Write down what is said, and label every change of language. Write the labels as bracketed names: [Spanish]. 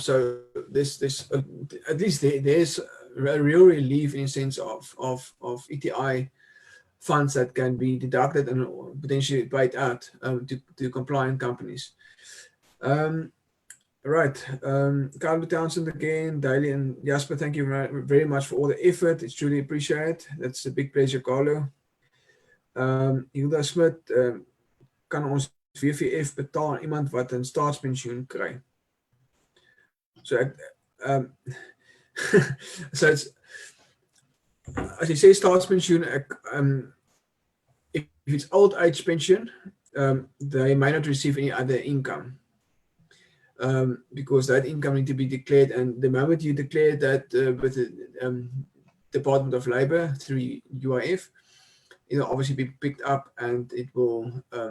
[English] So this at least there's a real relief in a sense of ETI funds that can be deducted and potentially paid out to compliant companies. Right. Carlo Townsend again, Daily and Jasper, thank you very much for all the effort. It's truly appreciated. That's a big pleasure, Carlo. [Afrikaans] Hilda Smit, kan ons WVF betaal aan iemand wat 'n staatspensioen kry? [English] So so it's, as you say staatspensioen, if it's old age pension, they may not receive any other income. Because that income need to be declared, and the moment you declare that with the Department of Labor through UIF, it'll obviously be picked up, and it will.